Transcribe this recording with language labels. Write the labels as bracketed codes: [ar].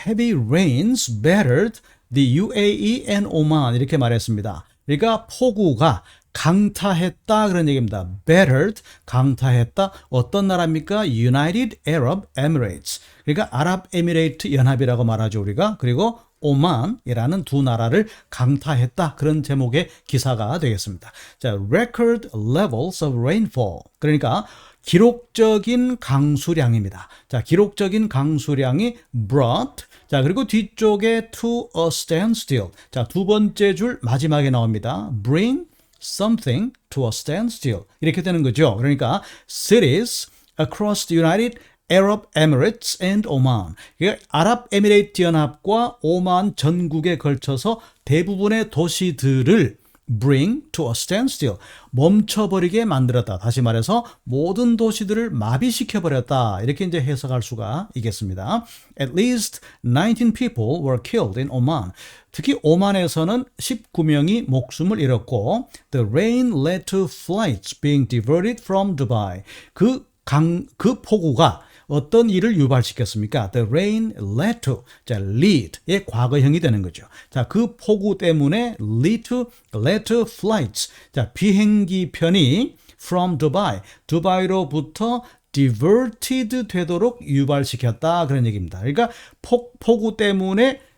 [en] Heavy rains battered the UAE and Oman [ko] 이렇게 말했습니다. 그러니까 폭우가 강타했다 그런 얘기입니다. battered, 강타했다. 어떤 나라입니까? United Arab Emirates. 그러니까 아랍에미레이트 연합이라고 말하죠 우리가. 그리고 오만이라는 두 나라를 강타했다. 그런 제목의 기사가 되겠습니다. [en] 자, record levels of rainfall. [ko] 그러니까 기록적인 강수량입니다. 자, 기록적인 강수량이 brought. 자, 그리고 뒤쪽에 [en] to a standstill. [ko] 자, 두 번째 줄 마지막에 나옵니다. [en] bring something to a standstill. [ko] 이렇게 되는 거죠. 그러니까 [en] cities across the United Arab Emirates and Oman. [ko] 그러니까 아랍에미레이트 연합과 오만 전국에 걸쳐서 대부분의 도시들을 [en] bring to a standstill. [ko] 멈춰버리게 만들었다. 다시 말해서 모든 도시들을 마비시켜버렸다. 이렇게 이제 해석할 수가 있겠습니다. [en] At least 19 people were killed in Oman. [ko] 특히 오만에서는 19명이 목숨을 잃었고 [en] The rain led to flights being diverted from Dubai. [ko] 그 폭우가 어떤 일을 유발시켰습니까? [en] The rain led to. [ko] 자, lead의 과거형이 되는 거죠. 자, 그 폭우 때문에 led to flights. 자, 비행기 편이 from Dubai. 두바이로부터 diverted 되도록 유발시켰다. 그런 얘기입니다. 그러니까 폭우 때문에